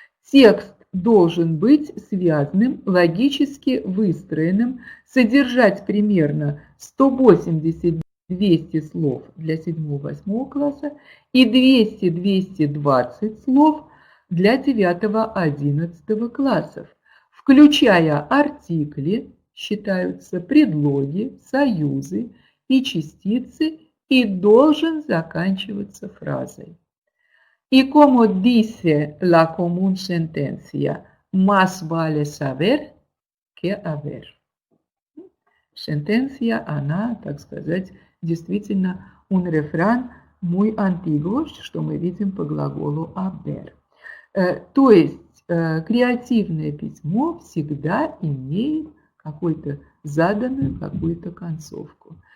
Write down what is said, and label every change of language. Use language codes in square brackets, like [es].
[ru] Текст должен быть связанным, логически выстроенным, содержать примерно 180-200 слов для 7-8 класса и 200-220 слов для 9-11 классов, включая артикли, считаются предлоги, союзы и частицы, и должен заканчиваться фразой. [es] Y como dice la común sentencia, más vale saber que haber. [ru] Сентенция, она, так сказать, действительно [es] un refrán muy antiguo, [ru] что мы видим по глаголу haber. То есть креативное письмо всегда имеет какую-то заданную какую-то концовку.